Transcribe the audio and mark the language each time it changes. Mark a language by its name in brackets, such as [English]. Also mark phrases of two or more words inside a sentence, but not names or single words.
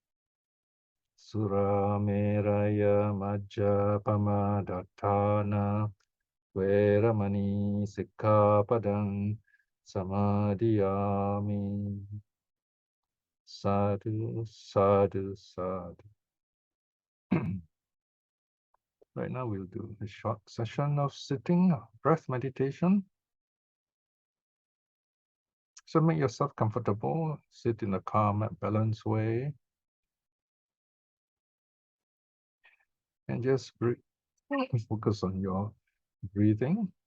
[Pali] Surameraya majjapamadatthana veramani sikkhapadang samadhiyami. Sadhu, sadhu, sadhu. [English] Right now we'll do a short session of sitting, breath meditation. So make yourself comfortable, sit in a calm and balanced way. And just breathe, focus on your breathing.